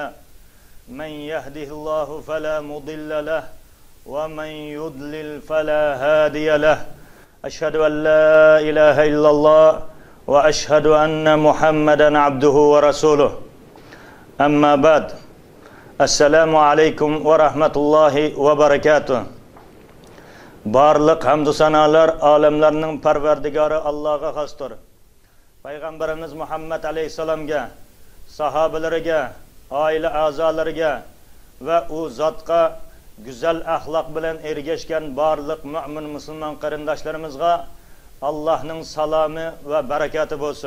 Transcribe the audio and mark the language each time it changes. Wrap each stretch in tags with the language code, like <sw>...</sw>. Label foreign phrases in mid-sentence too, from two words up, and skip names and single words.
<ar>من يهده الله فلا مضل له ومن يضلل فلا هادي له. أشهد أن لا إله إلا الله وأشهد أن محمدا عبده ورسوله. أما بعد. السلام عليكم ورحمة الله وبركاته.</ar> <uz>Barliq hamd sanolar olamlarning parvardigori Allohga xosdir. Payg'ambarimiz Muhammad alayhisalomga, sahobalariga, oila a'zolariga va u zotga go'zal axloq bilan ergashgan barliq mu'min musulmon qarindoshlarimizga Allohning salomi va barakati bo'lsin.</uz>